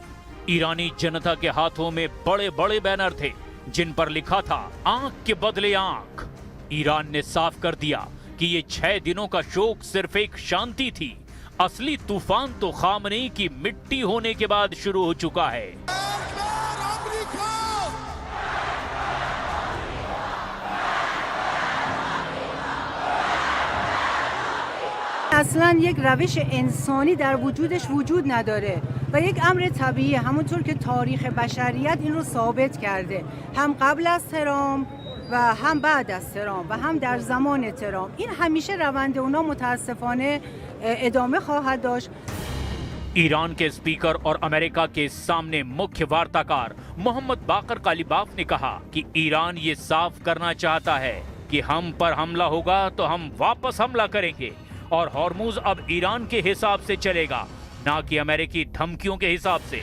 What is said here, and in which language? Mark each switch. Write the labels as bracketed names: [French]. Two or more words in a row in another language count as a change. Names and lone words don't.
[Hindi] ईरानी जनता के हाथों में बड़े बड़े बैनर थे जिन पर लिखा था, आंख के बदले आंख। ईरान ने साफ कर दिया कि ये 6 दिनों का शोक सिर्फ एक शांति थी। असली तूफान तो खामनेई की मिट्टी होने के बाद शुरू हो चुका है। [Persian] اصلا یک روش انسانی در وجودش وجود نداره و یک امر طبیعی، همونطور که تاریخ بشریت این رو ثابت کرده، هم قبل از ترامپ و هم بعد از ترامپ و هم در زمان ترامپ. این همیشه روند اونا متاسفانه ادامه خواهد داشت. [Hindi] ईरान के स्पीकर और अमेरिका के सामने मुख्य वार्ताकार मोहम्मद बाकर कालिबाफ ने कहा कि ईरान ये साफ करना चाहता है कि हम पर हमला होगा तो हम वापस हमला करेंगे और हॉर्मुज अब ईरान के हिसाब से चलेगा, ना कि अमेरिकी धमकियों के हिसाब से।